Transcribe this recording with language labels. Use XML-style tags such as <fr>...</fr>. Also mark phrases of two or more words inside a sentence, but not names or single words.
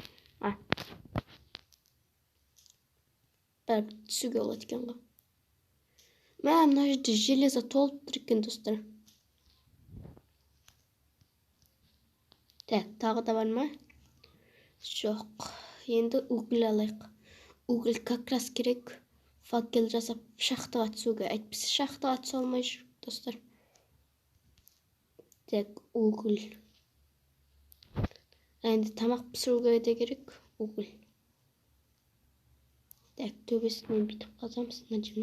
<kk>Бәрі түсуге болады екен ғой. Мына жерде железо толып тұр екен, достар. Так, тағы да бар ма? Жоқ. Енді уголь алайық.</kk> <ru>Уголь как раз керек.</ru> <kk>Факел жасап шахтаға түсуге. Әйтпесе шахтаға түсе алмай жүр, достар.</kk> <ru>Так, уголь.</ru> <kk>Енді тамақ пісіруге де керек уголь. Так, төбесінен бүйтіп қазамыз, мына жер ма?</kk>